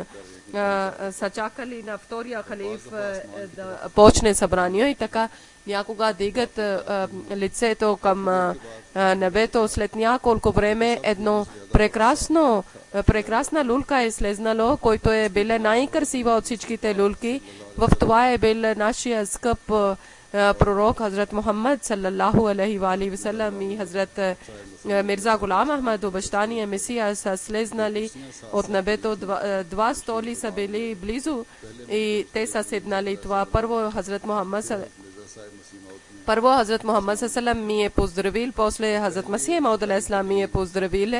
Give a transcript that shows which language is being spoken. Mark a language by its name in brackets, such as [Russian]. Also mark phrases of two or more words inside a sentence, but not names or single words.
[Bulgarian] Са чакали на втория халиф да почне събрание и така някога дигат лицето към небето. След няколко време едно прекрасна люлка е слезнало, който е била най-красива от всичките люлки. В това е бил нашия скъп пророк Хазрат Мухаммад [Arabic] صلى الله عليه وسلم [Bulgarian] и Хазрат Мирза Гулам Ахмад, обещания Месия, са слезнали от небето. Два столи са били близо и те са седнали. Това първо Хазрат Мухаммад саллалам ми е поздравил, после Хазрат Масих Мауд алейхиссалам ми е поздравил.